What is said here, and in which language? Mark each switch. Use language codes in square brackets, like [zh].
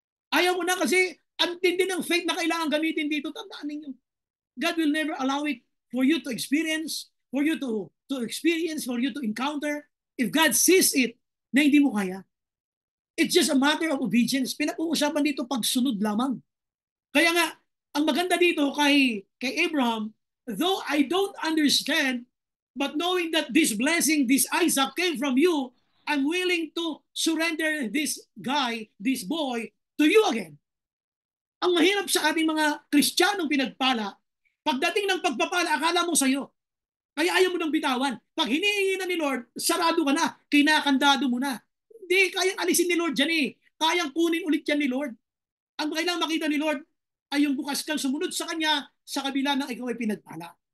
[tl] Ayaw mo na kasi ang tindi ng faith na kailangan gamitin dito. Tandaan ninyo. [en] God will never allow it for you to experience, for you to experience, for you to encounter. If God sees it [tl] na hindi mo kaya, [en] it's just a matter of obedience. [tl] Pinag-uusapan dito pagsunod lamang. Kaya nga, ang maganda dito kay Abraham, [en] though I don't understand, but knowing that this blessing, this Isaac came from you, I'm willing to surrender this guy, this boy, to you again. [tl] Ang mahirap sa ating mga Kristiyanong pinagpala, pagdating ng pagpapala, akala mo sa'yo. Kaya ayaw mo nang bitawan. Pag hinihingi na ni Lord, sarado ka na, kinakandado mo na. Hindi, kayang alisin ni Lord dyan eh. Kayang kunin ulit yan ni Lord. Ang kailangang makita ni Lord ay yung bukas kang sumunod sa Kanya sa kabila ng ikaw ay pinagpala.